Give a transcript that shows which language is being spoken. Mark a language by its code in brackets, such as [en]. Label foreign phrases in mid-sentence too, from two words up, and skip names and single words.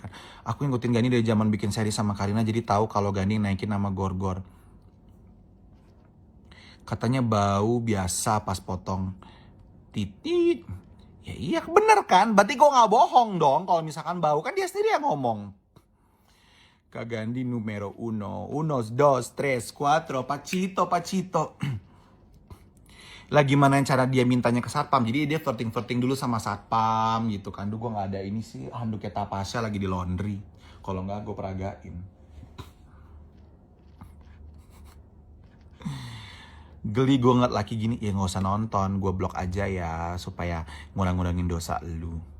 [id] Aku ngikutin Gandhi dari zaman bikin seri sama Karina, jadi tahu kalau Gandhi naikin nama Gorgor. Katanya bau biasa pas potong titit. Ya iya bener kan, berarti gue gak bohong dong kalau misalkan bau, kan dia sendiri yang ngomong. [es] Kak Gandhi numero uno, unos, dos, tres, cuatro, pacito. [id] Lah gimana cara dia mintanya ke satpam, jadi dia flirting dulu sama satpam gitu kan. Duh, gue gak ada ini sih, handuknya Tapasya lagi di laundry. Kalau gak gue peragain. Geli gue ngeliat laki gini, ya gak usah nonton, gue blok aja ya, supaya ngurang-ngurangin dosa lu.